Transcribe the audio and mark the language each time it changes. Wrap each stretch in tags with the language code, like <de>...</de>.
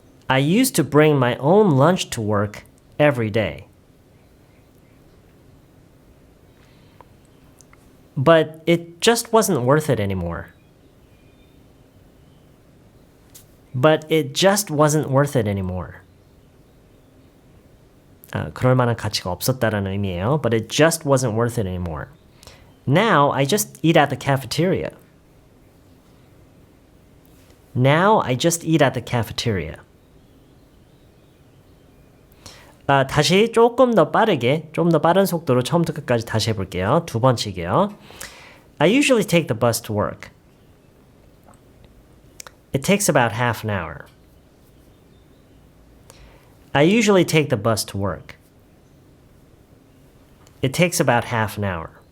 <en>I used to bring my own lunch to work every day. But it just wasn't worth it anymore. But it just wasn't worth it anymore.</en> <ko>그럴 만한 가치가 없었다라는 의미예요.</ko> <en>But it just wasn't worth it anymore. Now I just eat at the cafeteria. Now I just eat at the cafeteria.</en> <ko>다시 조금 더 빠르게, 좀 더 빠른 속도로 처음부터 끝까지 다시 해볼게요. 두 번씩이요.</ko> <en>I usually take the bus to work. It takes about half an hour. I usually take the bus to work. It takes about half an hour.</en>